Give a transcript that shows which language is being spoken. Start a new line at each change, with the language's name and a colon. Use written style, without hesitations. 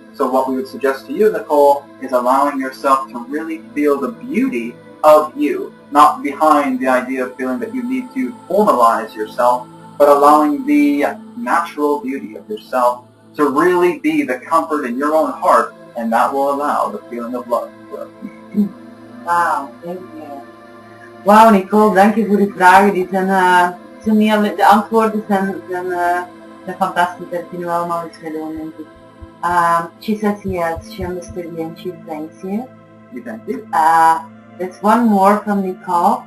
English: So what we would suggest to you, Nicole, is allowing yourself to really feel the beauty of you, not behind the idea of feeling that you need to formalize yourself, but allowing the natural beauty of yourself to really be the comfort in your own heart, and that will allow the feeling of love to grow. Wow, thank you.
Dutch: Wow, Nicole, dank je voor die vragen. Die zijn de antwoorden zijn fantastisch. Daar kunnen we allemaal iets mee doen, denk ik.
English: She says yes, she understood you and she thanks you. You thank you. There's one more from Nicole.